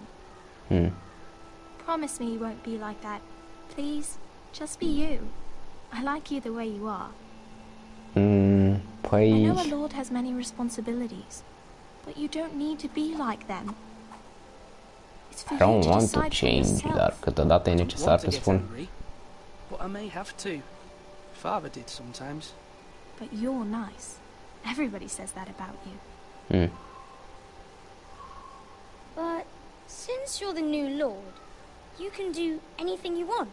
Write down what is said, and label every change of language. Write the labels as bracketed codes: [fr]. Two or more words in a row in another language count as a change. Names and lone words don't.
[en] Promise me you won't be like that. Please, just be you. I like you the way you are. I know a lord has many responsibilities, but you don't need to be like them. It's for I don't you to want to decide for change, yourself. [ro] dar câteodată e [en] I don't [ro] necesar [en] want [ro] să [en] to get [ro] spun. [en] angry, but I may have to. Father did sometimes. But you're nice. Everybody says that about you. But since you're the new lord, you can do anything you want.